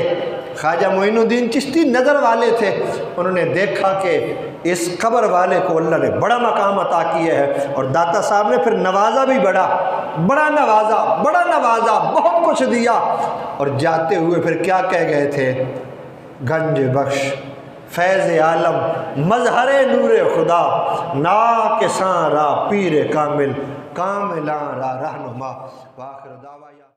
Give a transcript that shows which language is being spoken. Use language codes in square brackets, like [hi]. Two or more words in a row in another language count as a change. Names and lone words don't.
[ur] خواجہ معین الدین چشتی نظر والے تھے، انہوں نے دیکھا کہ اس قبر والے کو اللہ نے بڑا مقام عطا کیا ہے، اور داتا صاحب نے پھر نوازا بھی بڑا نوازا، بہت کچھ دیا۔ اور جاتے ہوئے پھر کیا کہہ گئے تھے؟ [fa] گنج بخش، فیض عالم، مظہر نور خدا، ناکساں را پیر کامل، کاملاں را رہنما، [ar] وآخر دعوانا